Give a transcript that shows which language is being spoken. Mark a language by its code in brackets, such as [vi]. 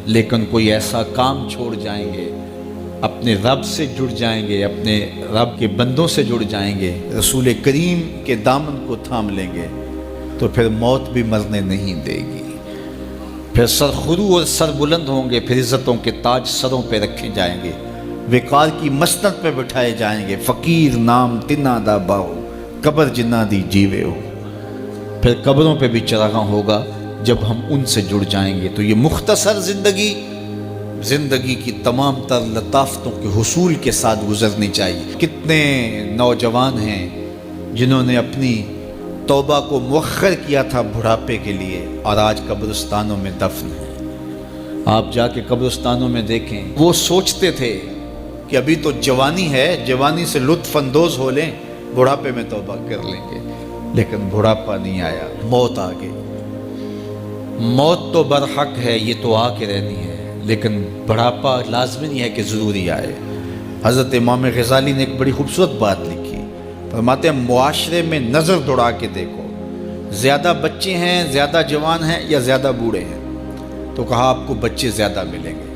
[ur] لیکن کوئی ایسا کام چھوڑ جائیں گے، اپنے رب سے جڑ جائیں گے، اپنے رب کے بندوں سے جڑ جائیں گے، رسول کریم کے دامن کو تھام لیں گے تو پھر موت بھی مرنے نہیں دے گی. پھر سر خرو اور سر بلند ہوں گے، پھر عزتوں کے تاج سروں پہ رکھے جائیں گے، وقار کی مسند پہ بٹھائے جائیں گے. [pa] فقیر نام تنا دا باؤ، قبر جنہ دی جیوے ہو. [ur] پھر قبروں پہ بھی چراغاں ہوگا جب ہم ان سے جڑ جائیں گے. تو یہ مختصر زندگی کی تمام تر لطافتوں کے حصول کے ساتھ گزرنی چاہیے. کتنے نوجوان ہیں جنہوں نے اپنی توبہ کو مؤخر کیا تھا بڑھاپے کے لیے، اور آج قبرستانوں میں دفن ہیں. آپ جا کے قبرستانوں میں دیکھیں، وہ سوچتے تھے کہ ابھی تو جوانی ہے، جوانی سے لطف اندوز ہو لیں، بڑھاپے میں توبہ کر لیں گے. لیکن بڑھاپا نہیں آیا، موت آ گئی. موت تو برحق ہے، یہ تو آ کے رہنی ہے، لیکن بڑھاپا لازمی نہیں ہے کہ ضروری آئے. حضرت امام غزالی نے ایک بڑی خوبصورت بات لکھی. فرماتے ہیں معاشرے میں نظر دوڑا کے دیکھو، زیادہ بچے ہیں، زیادہ جوان ہیں یا زیادہ بوڑھے ہیں؟ تو کہا آپ کو بچے زیادہ ملیں گے.